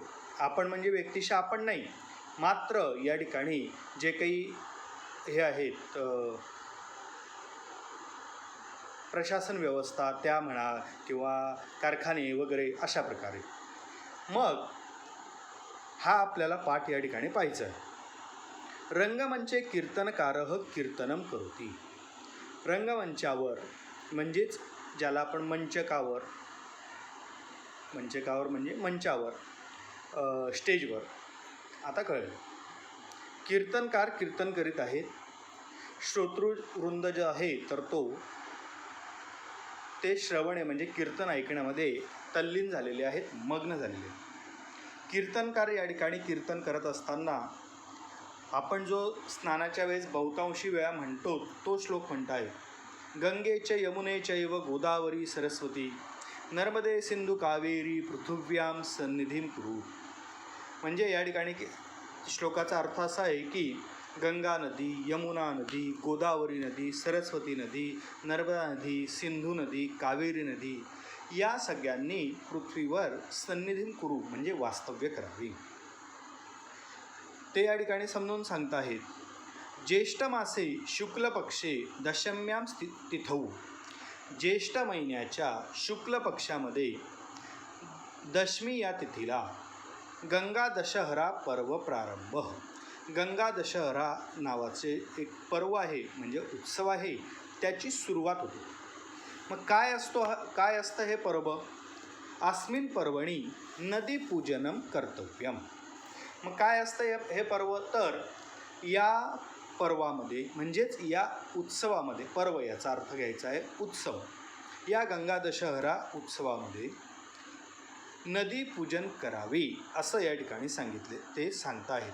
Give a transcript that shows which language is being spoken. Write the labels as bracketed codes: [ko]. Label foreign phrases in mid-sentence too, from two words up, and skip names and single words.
[mr] आपण म्हणजे व्यक्तिशः आपण नाही, मात्र या ठिकाणी जे काही हे आहेत प्रशासन व्यवस्था त्या म्हणा किंवा कारखाने वगैरे अशा प्रकारे। मग हा आपल्याला पाठ या ठिकाणी पाहायचा आहे। [sa] रंगमंचे कीर्तनकारः कीर्तनम करोति। [mr] रंगमंचावर म्हणजेच ज्याला आपण मंचकावर म्हणजे मंचावर, स्टेजवर, आता कळलं। कीर्तनकार कीर्तन करीत आहेत। श्रोतृवृंद जो आहे तर ते श्रवणे म्हणजे कीर्तन ऐकण्यामध्ये तल्लीन झालेले आहेत, मग्न झालेले। कीर्तनकार या ठिकाणी कीर्तन करत असताना आपण जो स्नानाच्या वेळेस बहुतांशी वेळा म्हणतो तो श्लोक म्हणत आहे, [sa] गंगे च यमुने चैव गोदावरी सरस्वती नर्मदे सिंधू कावेरी पृथिव्याम सन्निधिं कुरु। [mr] म्हणजे या ठिकाणी श्लोकाचा अर्थ असा आहे की गंगा नदी, यमुना नदी, गोदावरी नदी, सरस्वती नदी, नर्मदा नदी, सिंधू नदी, कावेरी नदी या सगळ्यांनी पृथ्वीवर [sa] सन्निधिं कुरु [mr] म्हणजे वास्तव्य करावी। ते या ठिकाणी समजून सांगत आहेत। [sa] ज्येष्ठ मासे शुक्ल पक्षे दशम्यां तिथौ। [mr] ज्येष्ठ महिन्याच्या शुक्ल पक्षामध्ये दशमी या तिथीला गंगा दशहरा पर्व प्रारंभ। गंगा दशहरा नावाचे एक पर्व आहे म्हणजे उत्सव आहे, त्याची सुरुवात होते। मग काय असतं हे पर्व? [sa] अस्मिन् पर्वणी नदीपूजनम कर्तव्यम। [mr] मग काय असतं हे पर्व? तर या पर्वामध्ये म्हणजेच या उत्सवामध्ये, पर्व याचा अर्थ घ्यायचा आहे उत्सव, या गंगा दशहरा उत्सवामध्ये नदी पूजन करावी असं या ठिकाणी सांगितले, ते सांगता आहेत।